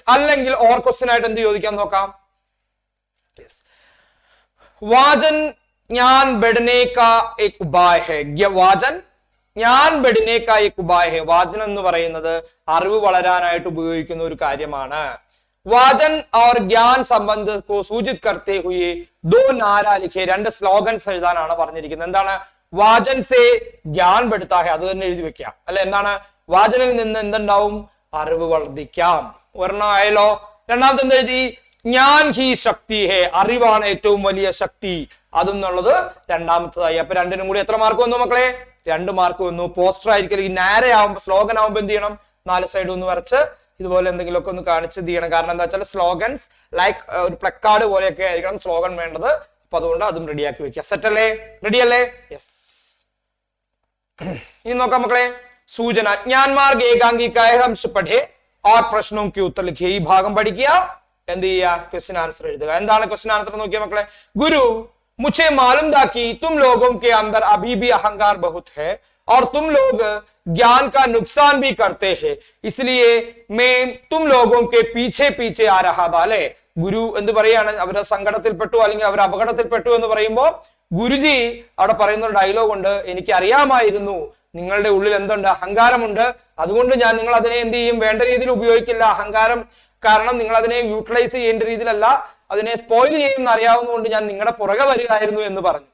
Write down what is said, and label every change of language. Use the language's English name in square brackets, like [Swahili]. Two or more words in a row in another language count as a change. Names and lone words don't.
[Malayalam] അല്ലെങ്കിൽ [English] or question [Malayalam] ആയിട്ട് എന്ത് ചോദിക്കാൻ നോക്കാം. [Hindi] वाचन ज्ञान बढ़ने का एक उपाय है. वाचन ज्ञान बढ़ने का एक उपाय है. [Malayalam] വാചൻ എന്ന് പറയുന്നത് അറിവ് വളരാനായിട്ട് ഉപയോഗിക്കുന്ന ഒരു കാര്യമാണ്. [Hindi] വാചൻ और ज्ञान संबंध को सूचित करते हुए दो नारा लिखे. [Malayalam] രണ്ട് സ്ലോഗൻസ് എഴുതാനാണ് പറഞ്ഞിരിക്കുന്നത്. എന്താണ് [Hindi] वाचन से ज्ञान बढ़ता है, [Malayalam] അത് തന്നെ എഴുതി വെക്കാം അല്ലെ. എന്താണ് വാചനിൽ നിന്ന് എന്തുണ്ടാവും, അറിവ് വർദ്ധിക്കാം. ഒരെണ്ണം ആയല്ലോ. രണ്ടാമത്തെ എന്ത് എഴുതി, [Hindi] ज्ञान ही शक्ति है, [Malayalam] അറിവാണ് ഏറ്റവും വലിയ ശക്തി, അതെന്നുള്ളത് രണ്ടാമത്തതായി. അപ്പൊ രണ്ടിനും കൂടി എത്ര മാർക്ക് വന്നു മക്കളെ, 2 മാർക്ക് വന്നു. പോസ്റ്റർ ആയിരിക്കും, നാര ആവുമ്പോ സ്ലോഗൻ ആവുമ്പോ എന്ത് ചെയ്യണം, 4 സൈഡ് ഒന്ന് വരച്ച് ഇതുപോലെ എന്തെങ്കിലുമൊക്കെ ഒന്ന് കാണിച്ച് ചെയ്യണം. കാരണം എന്താ വെച്ചാൽ [English] slogans like [Malayalam] ഒരു പ്ലക്കാർഡ് പോലെയൊക്കെ ആയിരിക്കണം സ്ലോഗൻ വേണ്ടത്. അപ്പൊ അതുകൊണ്ട് അതും റെഡിയാക്കി വെക്കുക. സെറ്റ് അല്ലേ? റെഡി അല്ലേ? യെസ്. ഇനി നോക്കാം മക്കളെ. [Hindi] സൂചന ज्ञान मार्ग एकांकी का अंश पढ़े और प्रश्नों के उत्तर लिखिए. [Malayalam] ഈ ഭാഗം പഠിക്കുക, എന്ത് ചെയ്യുക, [English] question answer [Malayalam] എഴുതുക. എന്താണ് [English] question answer [Malayalam] നോക്കിയ മക്കളെ. [Hindi] ഗുരു मुझे मालूम था कि तुम लोगों के अंदर अभी भी अहंकार बहुत है और तुम लोग ज्ञान का नुकसान भी करते हैं, इसलिए मैं तुम लोगों के पीछे पीछे आ रहा था. [Malayalam] അല്ലെ, ഗുരു എന്ത് പറയാണ്, അവരെ സങ്കടത്തിൽപ്പെട്ടു അല്ലെങ്കിൽ അവർ അപകടത്തിൽപ്പെട്ടു എന്ന് പറയുമ്പോ ഗുരുജി അവിടെ പറയുന്ന ഒരു ഡയലോഗ് ഉണ്ട്, എനിക്ക് അറിയാമായിരുന്നു നിങ്ങളുടെ ഉള്ളിൽ എന്തുണ്ട്, അഹങ്കാരമുണ്ട്. അതുകൊണ്ട് ഞാൻ നിങ്ങൾ അതിനെ എന്ത് ചെയ്യും, വേണ്ട രീതിയിൽ ഉപയോഗിക്കില്ല. അഹങ്കാരം കാരണം നിങ്ങൾ അതിനെ യൂട്ടിലൈസ് ചെയ്യേണ്ട രീതിയിലല്ല, അതിനെ സ്പോയിൽ ചെയ്യുന്ന അറിയാവുന്നതുകൊണ്ട് ഞാൻ നിങ്ങളുടെ പുറകെ വരികയായിരുന്നു എന്ന് പറഞ്ഞു.